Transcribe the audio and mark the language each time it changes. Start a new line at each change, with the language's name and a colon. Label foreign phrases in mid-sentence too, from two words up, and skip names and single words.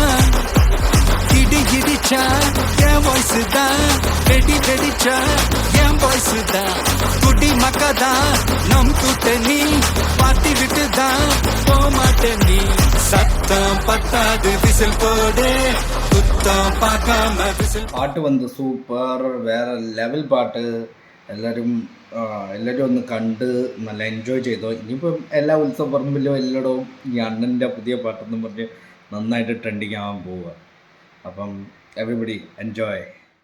Tamil: இடி இடிச்சா என் வாய்ஸ் தான், வெடி வெடிச்சா என் வாய்ஸ் தான். குடி மக்கதான் நம் கூட்டணி, பாட்டி விட்டு தான் போமாட்ட நீ. சத்தம் பத்தாது விசில் போடு, குத்தம் பார்க்காம விசில்.
Malayalam: പാട്ട് വന്ന് സൂപ്പർ, വേറെ ലെവൽ പാട്ട്. എല്ലാവരും ഒന്ന് കണ്ട് നല്ല എൻജോയ് ചെയ്തോ. ഇനിയിപ്പം എല്ലാ ഉത്സവപ്പറമ്പിലും എല്ലായിടവും ഈ അണ്ണൻ്റെ പുതിയ പാട്ടെന്നും പറഞ്ഞ് നന്നായിട്ട് ട്രെൻഡിങ് ആവാൻ പോവുക. അപ്പം
English: everybody enjoy.